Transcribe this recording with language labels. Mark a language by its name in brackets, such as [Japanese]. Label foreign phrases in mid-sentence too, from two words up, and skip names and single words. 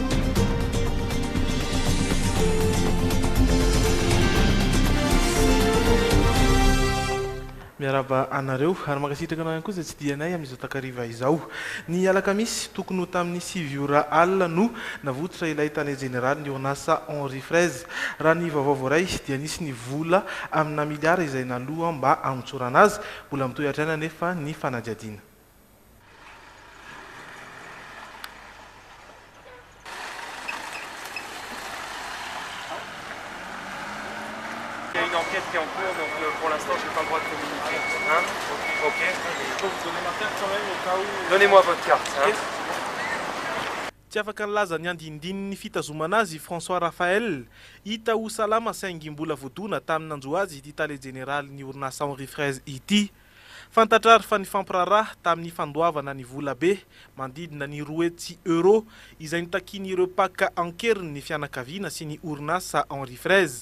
[Malagasy] Miaraba anareo ary makasitraka anao ihany koa izay tsy dianay amin'izao takariva izao. Ny alakamisy tokony ho tamin'ny 7 alina no navotra ilay tale général ny Onasa Henri Fraise. Raha ny vaovao voaray dia nisy ny vola amina miliara izay naloha mba amotsorana azy, mbola mitohy hatrana nefa ny fanadiadiana. [French] Il y a une enquête qui est en cours, donc pour l'instant, je n'ai pas le droit de communiquer. Hein? Ok. Je peux vous donner ma carte quand même au cas où. Donnez-moi votre carte. Hein? [Malagasy] Tsy afaka nilaza ny andinindininy fitazomana azy François Raphael hita ho salama saingy mbola voadona tamin'nanjo azy ity tale général ny Onasa Henri Fraise ity. Fantatrary fa ny fampiraraha tamin'ny fandoavana ny vola be mandidina ny €2 izay nitakin'ireo paka ankeriny ny fianakaviana sy ny Onasa Henri Fraise.